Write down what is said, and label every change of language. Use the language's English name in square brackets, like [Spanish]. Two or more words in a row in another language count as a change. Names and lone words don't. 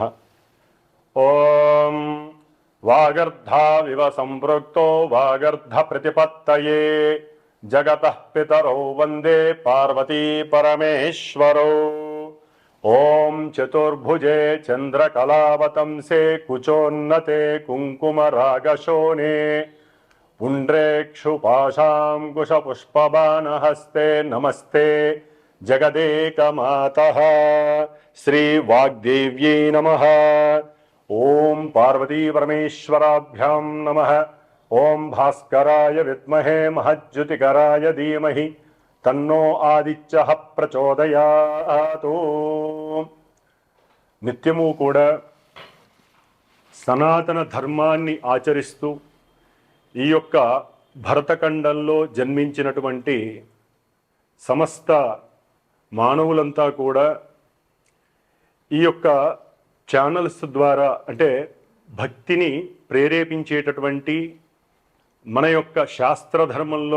[Sanskrit] ఓం వాగర్ధావివ సంపృక్తో వాగర్ధ ప్రతిపత్తయే జగతః పితరౌ వందే పార్వతీ పరమేశ్వరౌ. ఓం చతుర్భుజే చంద్రకళావతంసే కుచోన్నతే కుంకుమరాగశోనే पुण्ड्रेक्षुपाशाङ्कुशपुष्पबाणहस्ते नमस्ते जगदेकमातः श्रीवाग्देव्यै नमः. ॐ पार्वतीपरमेश्वराभ्यां नमः. ॐ भास्कराय विद्महे महज्ज्योतिकराय धीमहि तन्नो आदित्यः प्रचोदयात्. [Telugu] నిత్యము కూడా సనాతన ధర్మాన్ని ఆచరిస్తూ ఈ యొక్క భరతఖండంలో జన్మించినటువంటి సమస్త మానవులంతా కూడా ఈ యొక్క ఛానల్స్ ద్వారా అంటే భక్తిని ప్రేరేపించేటటువంటి మన యొక్క శాస్త్రధర్మంలో